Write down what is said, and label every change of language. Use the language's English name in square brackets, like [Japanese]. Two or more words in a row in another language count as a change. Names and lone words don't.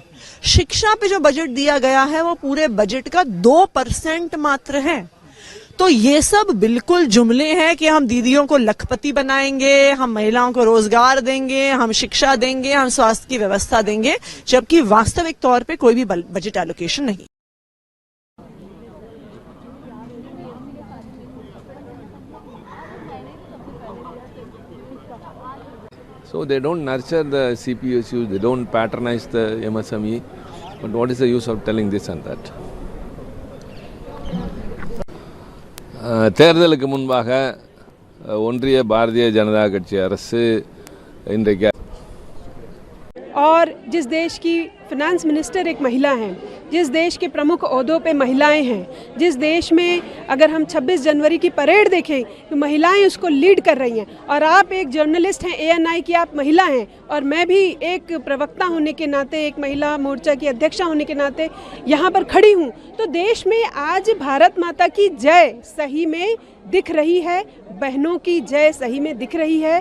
[Hindi] शिक्षा पे जो बजट दिया गया है वो पूरे बजट का 2% मात्र है। तो ये सब बिल्कुल जुमले हैं कि हम दीदियों को लखपति बनाएंगे, हम महिलाओं को रोजगार देंगे, हम शिक्षा देंगे, हम स्वास्थ्य की व्यवस्था देंगे, जबकि वास्तविक तौर पे कोई भी [English] budget allocation [Hindi] नहीं। [English] So they don't nurture the CPSUs, they don't patronize the MSME, but what is the use of telling this and that? [Tamil] தேர்தலுக்கு முன்பாக ஒன்றிய பாரதிய ஜனதா கட்சி அரசு இன்றைக்கு [Hindi] और जिस देश की [English] finance minister [Hindi] एक महिला हैं, जिस देश के प्रमुख ओहदों पे महिलाएं हैं, जिस देश में अगर हम 26 जनवरी की परेड देखें तो महिलाएं उसको लीड कर रही हैं, और आप एक जर्नलिस्ट हैं ANI की, आप महिला हैं, और मैं भी एक प्रवक्ता होने के नाते, एक महिला मोर्चा की अध्यक्षा होने के नाते यहाँ पर खड़ी हूँ, तो देश में आज भारत माता की जय सही में दिख रही है, बहनों की जय सही में दिख रही है।